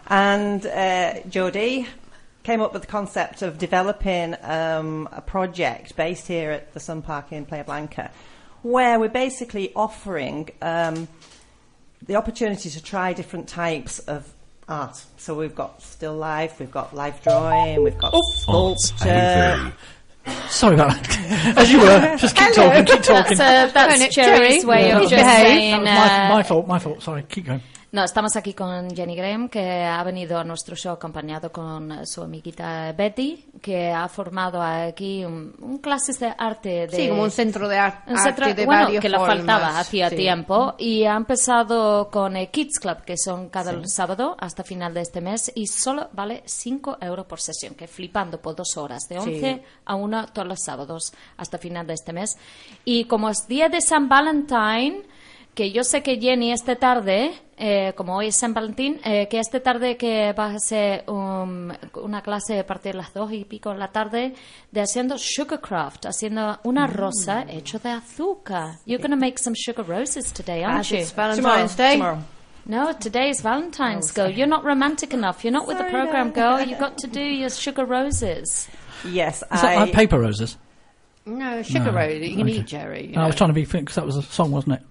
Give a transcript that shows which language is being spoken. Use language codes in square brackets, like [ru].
[en] And Jodie came up with the concept of developing a project based here at the Sun Park in Playa Blanca, where we're basically offering the opportunity to try different types of art. So we've got still life, we've got life drawing, we've got sculpture. Sorry about that. As you were, just keep talking, keep talking. That's Jerry's way of just saying... My fault, sorry, keep going. [es] No, estamos aquí con Jenny Graham, que ha venido a nuestro show acompañado con su amiguita Betty, que ha formado aquí un clases de arte. Sí, como un centro de arte de bueno, varios que formas. Lo faltaba hacía tiempo. Y ha empezado con Kids Club, que son cada sábado hasta final de este mes, y solo vale 5 euros por sesión, que flipando por 2 horas, de 11 a 1 todos los sábados hasta final de este mes. Y como es día de San Valentín, que yo sé que Jenny esta tarde, como hoy es San Valentín, que esta tarde que vas a hacer una clase a partir de las 2:00 de la tarde de haciendo sugarcraft, haciendo una rosa hecha de azúcar. [en] You're going to make some sugar roses today, aren't you? It's Valentine's Day. Tomorrow. No, today is Valentine's, girl. You're not romantic enough. You're not with the program, girl. You've got to do your sugar roses. Yes. Is that like paper roses? No, sugar roses. You need Jerry. You know? I was trying to be fit because that was a song, wasn't it?